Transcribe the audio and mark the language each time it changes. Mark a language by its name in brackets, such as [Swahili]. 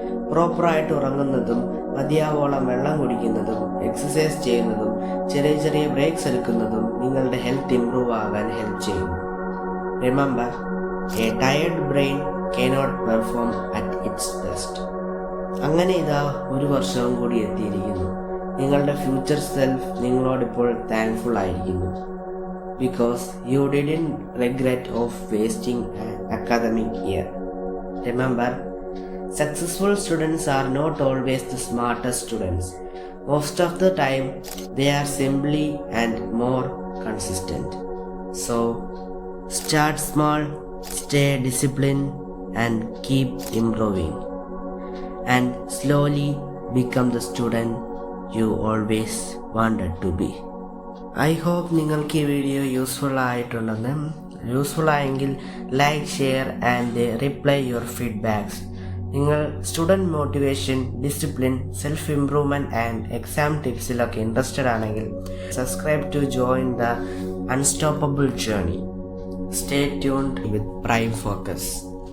[Malayalam] പ്രോപ്പറായിട്ട് ഉറങ്ങുന്നതും മതിയാവോളം വെള്ളം കുടിക്കുന്നതും എക്സസൈസ് ചെയ്യുന്നതും ചെറിയ ചെറിയ ബ്രേക്സ് എടുക്കുന്നതും നിങ്ങളുടെ ഹെൽത്ത് ഇംപ്രൂവ് ആകാൻ ഹെൽപ്പ് ചെയ്യുന്നു. [English] Remember, a tired brain cannot perform at its best. [Malayalam] അങ്ങനെ ഇതാ 1 വർഷവും കൂടി എത്തിയിരിക്കുന്നു. നിങ്ങളുടെ ഫ്യൂച്ചർ സെൽഫ് നിങ്ങളോടിപ്പോൾ താങ്ക്ഫുൾ ആയിരിക്കുന്നു. [English] because you didn't regret of wasting an academic year. Remember, successful students are not always the smartest students. Most of the time, they are simply and more consistent. So, start small, stay disciplined, and keep improving. And slowly become the student you always wanted to be. I hope [Malayalam] നിങ്ങൾക്ക് ഈ video useful ആയിട്ടുണ്ടെന്ന്. Useful ആയെങ്കിൽ [English] Like, share and reply your feedbacks. [Malayalam] നിങ്ങൾ student motivation, discipline, self improvement and exam ടിപ്സിലൊക്കെ interested ആണെങ്കിൽ [English] Subscribe to join the unstoppable journey. Stay tuned with Prime Focus.